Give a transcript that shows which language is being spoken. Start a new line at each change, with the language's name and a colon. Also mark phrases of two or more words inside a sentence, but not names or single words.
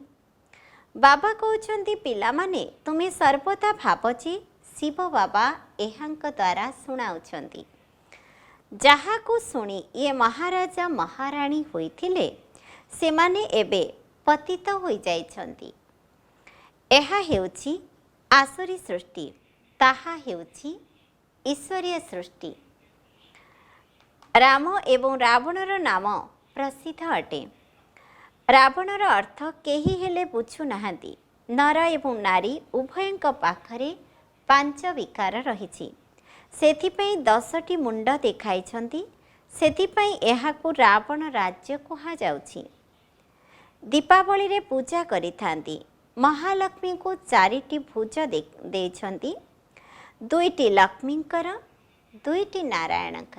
Odia: ବାବା କହଉଛନ୍ତି ପିଲା ମାନେ ତୁମେ ସର୍ବଦା ଭାବଛି ଶିବ ବାବା ଏହାଙ୍କ ଦ୍ୱାରା ଶୁଣାଉଛନ୍ତି। ଯାହାକୁ ଶୁଣି ଏ ମହାରାଜା ମହାରାଣୀ ହୋଇଥିଲେ ସେମାନେ ଏବେ ପତିତ ହୋଇ ଯାଇଛନ୍ତି। ଏହା ହେଉଛି ଆସୁରୀ ସୃଷ୍ଟି, ତାହା ହେଉଛି ଈଶ୍ୱରୀୟ ସୃଷ୍ଟି। ରାମ ଏବଂ ରାବଣର ନାମ ପ୍ରସିଦ୍ଧ ଅଟେ। ରାବଣର ଅର୍ଥ କେହି ହେଲେ ବୁଝୁ ନାହାନ୍ତି। ନର ଏବଂ ନାରୀ ଉଭୟଙ୍କ ପାଖରେ 5 ବିକାର ରହିଛି। ସେଥିପାଇଁ 10ଟି ମୁଣ୍ଡ ଦେଖାଇଛନ୍ତି। ସେଥିପାଇଁ ଏହାକୁ ରାବଣ ରାଜ୍ୟ କୁହାଯାଉଛି। ଦୀପାବଳିରେ ପୂଜା କରିଥାନ୍ତି। ମହାଲକ୍ଷ୍ମୀଙ୍କୁ 4ଟି ଭୁଜ ଦେଇଛନ୍ତି। 2ଟି ଲକ୍ଷ୍ମୀଙ୍କର, 2ଟି ନାରାୟଣଙ୍କର।